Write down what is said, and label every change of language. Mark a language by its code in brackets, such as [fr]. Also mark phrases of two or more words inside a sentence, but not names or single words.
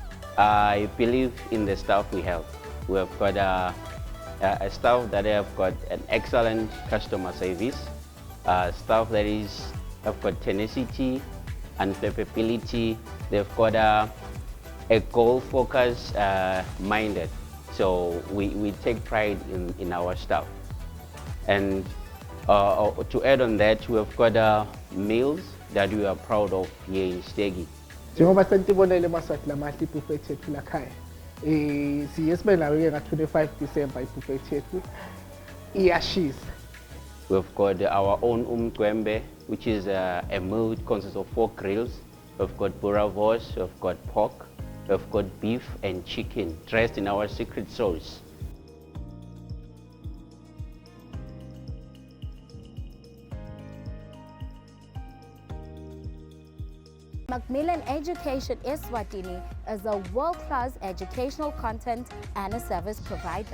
[en] I believe in the staff we have. We have got a staff that have got an excellent customer service, staff that have got tenacity and flexibility. They've got a goal focus minded. So we take pride in our staff. And to add on that, we have got meals that we are proud of here in Stegi. [ss] Njengoba sentibonele maswati lamahle ibuffet yethu lakhaya. Siye sibe nawe nga 25 December ibuffet yethu iyashisa. [en] We've got our own umqwembe, which is a meal which consists of 4 grills. We've got boerewors, we've got pork, we've got beef and chicken dressed in our secret sauce. Macmillan Education Eswatini is a world-class educational content and a service provider.